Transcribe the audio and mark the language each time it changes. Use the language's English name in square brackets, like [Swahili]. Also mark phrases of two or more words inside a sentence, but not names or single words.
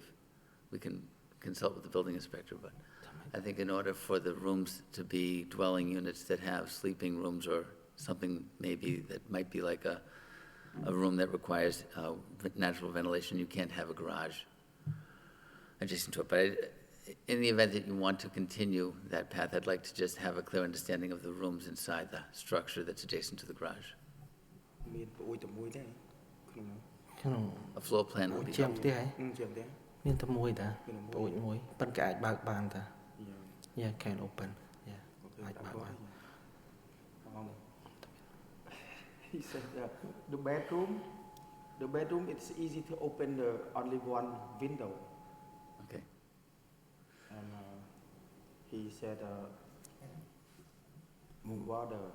[English] We can consult with the building inspector, but I think in order for the rooms to be dwelling units that have sleeping rooms or something maybe that might be like a room that requires natural ventilation, you can't have a garage adjacent to it. But in the event that you want to continue that path, I'd like to just have a clear understanding of the rooms inside the structure that's adjacent to the garage. [Khmer] មានប្រួយតែមួយទេក្នុង ក្នុង [English] A floor plan would be [Khmer] ជាង [English] helpful. [Khmer] ផ្ទះហ៎ ជាងទេ មានតែមួយតា មានតែមួយ ប្រួយមួយប៉ុន្តែអាចបើកបានតា [English] Yeah. Yeah can open Yeah Okay, [Khmer] អាចបើកបាន [English] He said the bedroom it's easy to open the only one window Okay. and he said what